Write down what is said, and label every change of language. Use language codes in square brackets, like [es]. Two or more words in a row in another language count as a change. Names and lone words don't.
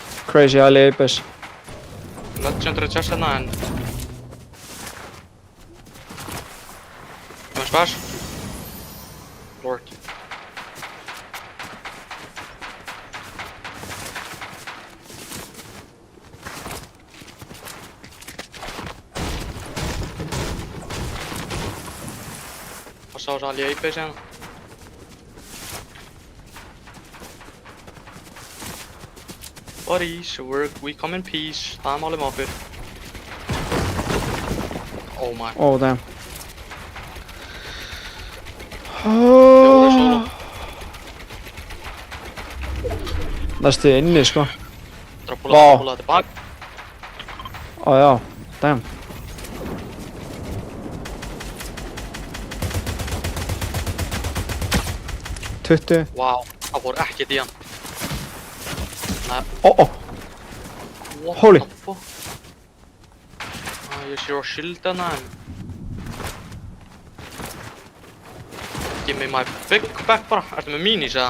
[en] Crazy Ali Apex. Legendary chest [is] hérna en... Komið splash. [en] Lord. [is] Passa á þessu Ali Apex hérna. [en] Buddies, we come in peace. [is] Það málið með okkur. [en] Oh my. Oh damn. [is] Fjórir solo. Næstu inni sko. Púla tilbaka. Ó já, damn. Tuttu. Wow, það fór ekkert í hann. Ó. [en] What Holy. the fuck? [is] Ég sé á shieldana en... [en] Give me my big back [is] bara. Ertu með minis eða?